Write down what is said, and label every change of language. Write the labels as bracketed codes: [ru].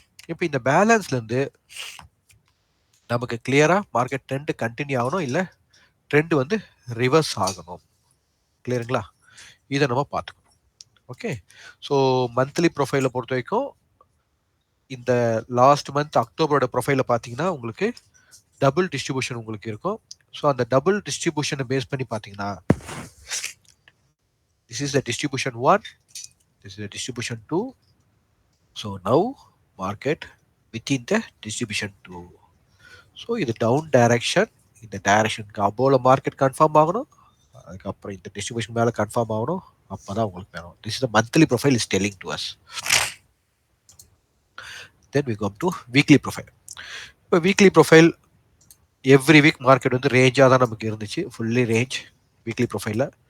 [ta] இப்போ இந்த பேலன்ஸ்லேருந்து நமக்கு கிளியராக மார்க்கெட் ட்ரெண்ட் கண்டினியூ ஆகணும், இல்லை ட்ரெண்ட் வந்து ரிவர்ஸ் ஆகணும். கிளியருங்களா? இதை நம்ம பார்த்துக்கணும். ஓகே. ஸோ மந்த்லி ப்ரொஃபைலை பொறுத்த வரைக்கும் இந்த லாஸ்ட் மந்த் அக்டோபரோட ப்ரொஃபைலை பார்த்தீங்கன்னா உங்களுக்கு டபுள் டிஸ்ட்ரிபியூஷன் உங்களுக்கு இருக்கும். ஸோ அந்த டபுள் டிஸ்ட்ரிபியூஷனை பேஸ் பண்ணி பார்த்தீங்கன்னா, [en] this is the distribution 1, this is the distribution 2. So now market within the distribution 2. [ta] So இது டவுன் டைரக்ஷன், இந்த டைரக்ஷனுக்கு அபோல மார்க்கெட் கன்ஃபார்ம் ஆகணும், அதுக்கப்புறம் இந்த டிஸ்ட்ரிபியூஷன் மேலே கன்ஃபார்ம் ஆகணும், அப்போ தான் உங்களுக்கு வேணும். [en] This is the monthly profile is telling to us. Then we come to weekly profile. [ta] இப்போ weekly profile every week market வந்து ரேஞ்சாக தான் நமக்கு இருந்துச்சு, ஃபுல்லி ரேஞ்ச் வீக்லி ப்ரொஃபைலில்.